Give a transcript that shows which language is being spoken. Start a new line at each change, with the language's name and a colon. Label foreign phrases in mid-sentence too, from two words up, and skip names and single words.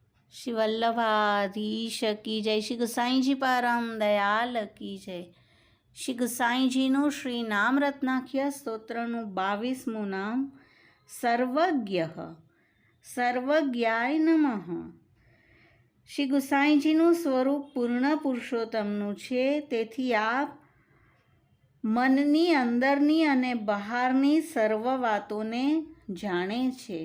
Hindi: श्री वल्लभाधीश की जय। श्री गोसाईजी परम दयाल की जय।
Gujarati: શ્રી ગુસાઈજીનું શ્રી નામ રત્નાખ્ય સ્તોત્રનું 22મું નામ સર્વજ્ઞ
Sanskrit: सर्वज्ञाय नमः।
Gujarati: શ્રી ગુસાઈજીનું સ્વરૂપ પૂર્ણ પુરુષોત્તમનું છે, તેથી આપ મનની અંદરની અને બહારની સર્વ વાતોને જાણે છે।